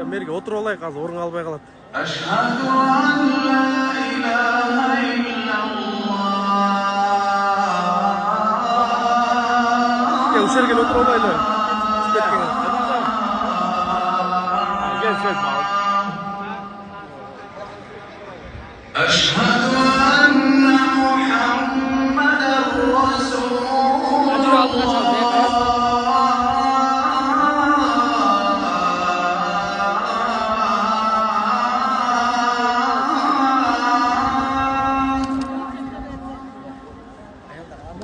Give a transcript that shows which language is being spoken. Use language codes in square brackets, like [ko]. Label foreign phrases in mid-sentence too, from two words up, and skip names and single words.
[ky] Мерге отуруп алайык, азыр орун албай калат. [ar] أشهد أن لا إله إلا الله. [ky] Ушул жерге отуруп алайлы. [ar] أشهد أن محمدا رسول الله.